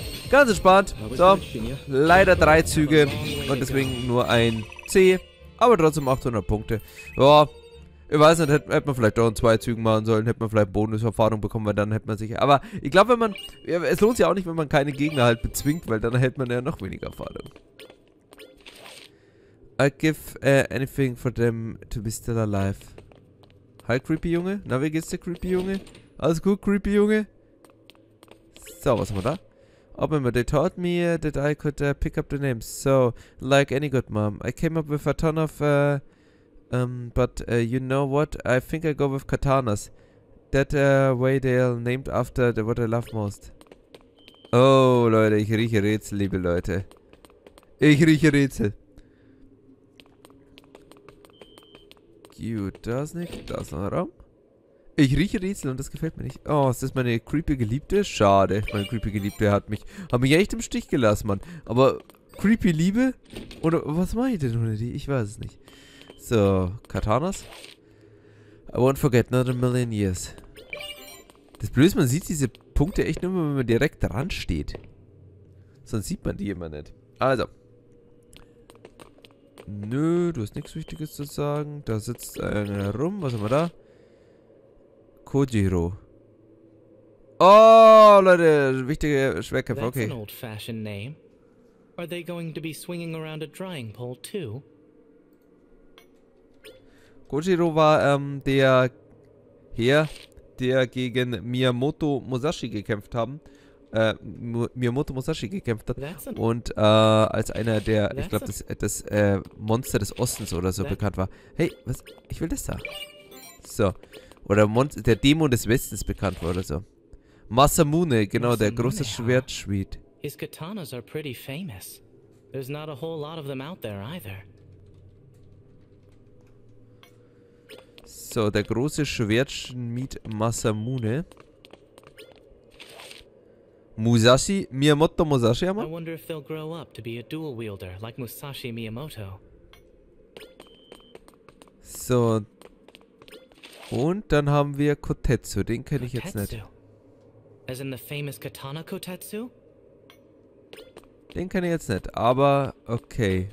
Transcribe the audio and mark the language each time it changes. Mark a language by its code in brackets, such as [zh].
[de] Ganz entspannt. So, leider 3 Züge und deswegen nur ein C. Aber trotzdem 800 Punkte. Ja, ich weiß nicht, hätte man vielleicht auch in 2 Zügen machen sollen. Hätte man vielleicht Bonuserfahrung bekommen, weil dann hätte man sich... Aber ich glaube, wenn man... Ja, es lohnt sich auch nicht, wenn man keine Gegner halt bezwingt, weil dann hätte man ja noch weniger Erfahrung. [en] I give anything for them to be still alive. [de] Hi, Creepy Junge. Na, wie geht's dir, Creepy Junge? Alles gut, Creepy Junge? So, was haben wir da? [en] Remember, they taught me that I could pick up the names. So, like any good mom. I came up with a ton of... but you know what? I think I go with katanas. That way they are named after what I love most. [de] Oh, Leute, ich rieche Rätsel, liebe Leute. Ich rieche Rätsel. Gut, da ist nicht. Da ist noch ein Raum. Ich rieche Rätsel und das gefällt mir nicht. Oh, ist das meine creepy Geliebte? Schade. Meine creepy Geliebte hat mich echt im Stich gelassen, Mann. Aber creepy Liebe? Oder was mache ich denn ohne die? Ich weiß es nicht. So, Katanas. [en] I won't forget, not a million years. [de] Das Blöde ist, man sieht diese Punkte echt nur, wenn man direkt dran steht. Sonst sieht man die immer nicht. Also. Nö, du hast nichts Wichtiges zu sagen. Da sitzt einer rum. Was haben wir da? Kojiro. Oh, Leute, wichtige Schwerkämpfer, okay. [en] That's an old-fashioned name. Are they going to be swinging around a drying pole too? [de] Kojiro war der Herr, der gegen Miyamoto Musashi gekämpft haben. Miyamoto Musashi gekämpft hat. Und als einer der, ich glaube, das Monster des Ostens oder so bekannt war. Hey, was? Ich will das da. So. Oder der Dämon des Westens bekannt war oder so. Masamune, genau, der große Schwertschmied. [en] His katanas are pretty famous. There's not a whole lot of them out there either. [de] So, der große Schwertschmied Masamune. Musashi, Miyamoto Musashi, [en] I wonder if they'll grow up to be a dual wielder like Musashi Miyamoto. [de] So. Und dann haben wir Kotetsu, den kenne ich jetzt nicht. As in the famous katana Kotetsu? Den kenne ich jetzt nicht, aber okay.